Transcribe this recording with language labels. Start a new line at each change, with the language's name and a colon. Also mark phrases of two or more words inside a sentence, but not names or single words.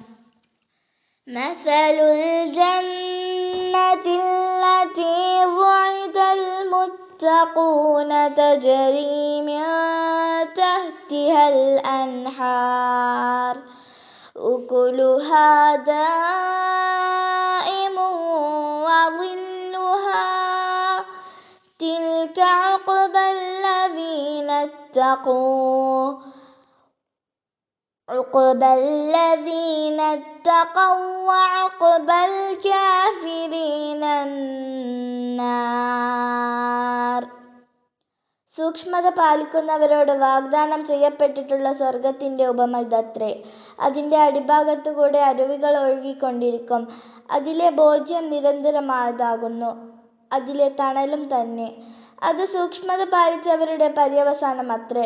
Arabic: مثل الجنة التي وعد المتقون تجري من تحتها الأنهار أكلها دائم وظلها تلك عقبى الذين اتقوا وعقبى الكافرين النار.
Malayalam: സൂക്ഷ്മത പാലിക്കുന്നവരോട് വാഗ്ദാനം ചെയ്യപ്പെട്ടിട്ടുള്ള സ്വർഗത്തിൻ്റെ ഉപമ ഇതത്രേ. അതിൻ്റെ അടിഭാഗത്തുകൂടെ അരുവികൾ ഒഴുകിക്കൊണ്ടിരിക്കും. അതിലെ ഭോജ്യം നിരന്തരമായതാകുന്നു, അതിലെ തണലും തന്നെ. അത് സൂക്ഷ്മത പാലിച്ചവരുടെ പര്യവസാനം അത്രേ.